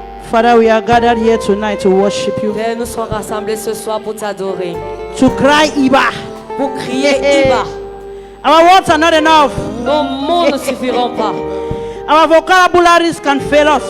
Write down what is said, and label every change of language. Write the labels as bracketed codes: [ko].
[en] Father, we are gathered here tonight to worship you. [fr] Père, nous sommes rassemblés ce soir pour t'adorer, [en] To cry Iba. [fr] pour crier Iba. [en] Our words are not enough. [fr] Nos mots ne suffiront pas. [en] Our vocabularies can fail us.